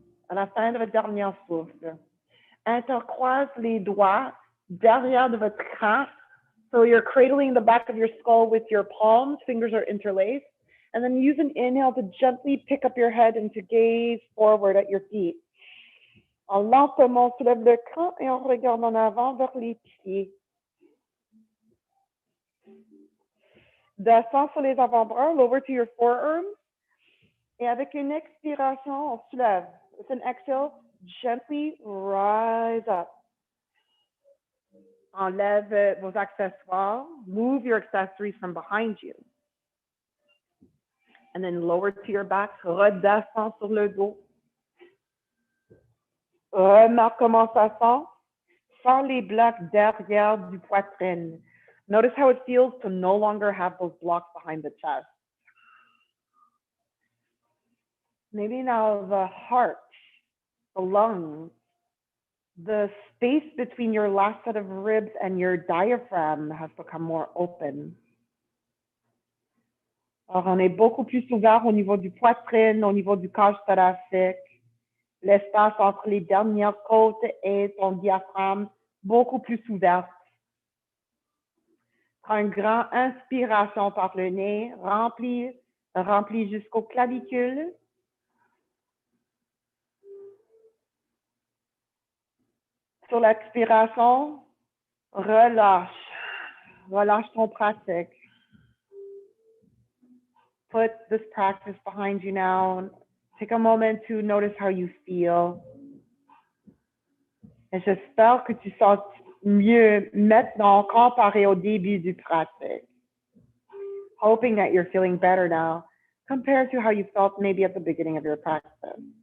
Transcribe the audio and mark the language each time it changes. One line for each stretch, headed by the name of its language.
French: À la fin de votre dernière souffle, intercroise les doigts derrière de votre crâne.
English: So you're cradling the back of your skull with your palms, fingers are interlaced. And then use an inhale to gently pick up your head and to gaze forward at your feet.
French: En lentement, soulève le crâne et on regarde en avant vers les pieds. Descends sur les avant-bras,
English: lower to your forearms.
French: Et avec une expiration, on soulève.
English: With an exhale, gently rise up.
French: Enlève vos accessoires.
English: Move your accessories from behind you. And then lower to your back.
French: Redescends sur le dos. Remarque comment ça sent. Sens les blocs derrière du poitrine.
English: Notice how it feels to no longer have those blocks behind the chest. Maybe now the heart, the lungs, the space between your last set of ribs and your diaphragm has become more open.
French: Alors, on est beaucoup plus ouvert au niveau du poitrine, au niveau du cage thoracique. L'espace entre les dernières côtes et ton diaphragme, beaucoup plus ouvert. Prends une grande inspiration par le nez, remplis jusqu'aux clavicules. Sur l'expiration, relâche ton pratique.
English: Put this practice behind you now. Take a moment to notice how you feel.
French: Et j'espère que tu sens mieux maintenant comparé au début du pratique.
English: Hoping that you're feeling better now compared to how you felt maybe at the beginning of your practice.